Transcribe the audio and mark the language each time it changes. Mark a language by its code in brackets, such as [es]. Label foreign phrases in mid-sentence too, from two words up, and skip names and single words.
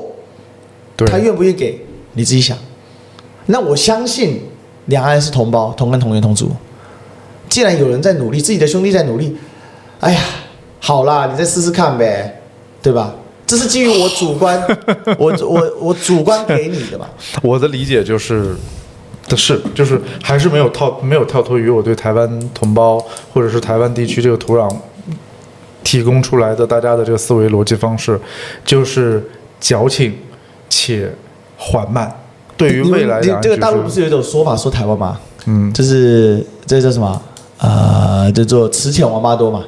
[zh] 他願不願意給你自己想。那我相信兩岸是同胞，同根同源同族。既然有人在努力，自己的兄弟在努力，哎呀。好啦，你再試試看唄，对吧？這是基於我主觀，我主觀給你的嘛。我的理解就是還是沒有跳脫於我對台灣同胞或者是台灣地區這個土壤提供出來的大家的這個思維邏輯方式，就是矯情且緩慢。對於未來，這個大陸不是有一種說法說台灣嗎？就是這叫什麼？叫做池淺王八多嘛。